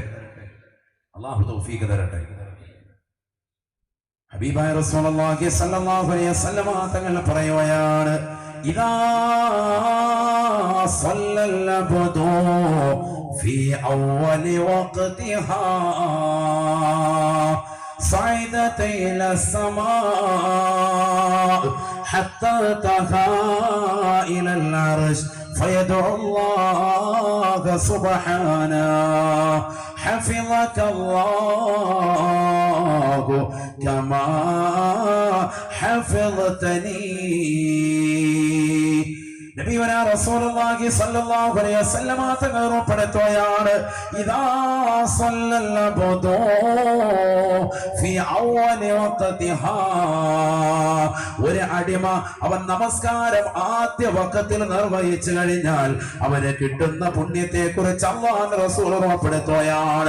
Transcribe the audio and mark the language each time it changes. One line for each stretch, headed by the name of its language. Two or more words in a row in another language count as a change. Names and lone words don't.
Malayalam: അള്ളാഹു തൗഫീഖ് തരട്ടെ. ഹബീബായ
Arabic: رسول الله صلى الله عليه وسلم
Malayalam: തങ്ങൾ പറയുകയാണ്,
Arabic: إذا صلى العبد في أول وقتها صعدت إلى السماء حتى انتهى إلى العرش فيدعو الله سبحانه حفظك الله كما حفظتني. نبينا رسول الله صلى الله عليه وسلم
Malayalam: തങ്ങൾ ഉറപ്പെടുത്തുകയാണ്,
Arabic: إذا صلى العبد في أول وقتها,
Malayalam: ഒരു അടിമ അവൻ നമസ്കാരം ആദ്യ വഖത്തിൽ നിർവഹിച്ചു കഴിഞ്ഞാൽ അവന് കിട്ടുന്ന പുണ്യത്തെ കുറിച്ച് അല്ലാഹുവിന്റെ റസൂൽ ഉറപ്പെടുത്തുകയാണ്.